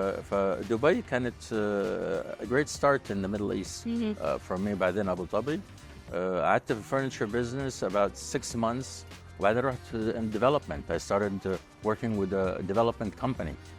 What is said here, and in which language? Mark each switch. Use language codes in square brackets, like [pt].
[ar] فدبي كانت [en] a great start in the Middle East for me. [ar] بعدين أبو ظبي قعدت في [en] furniture business about 6 months. [ar] وبعدين رحت [en] in development. I started working with a development company.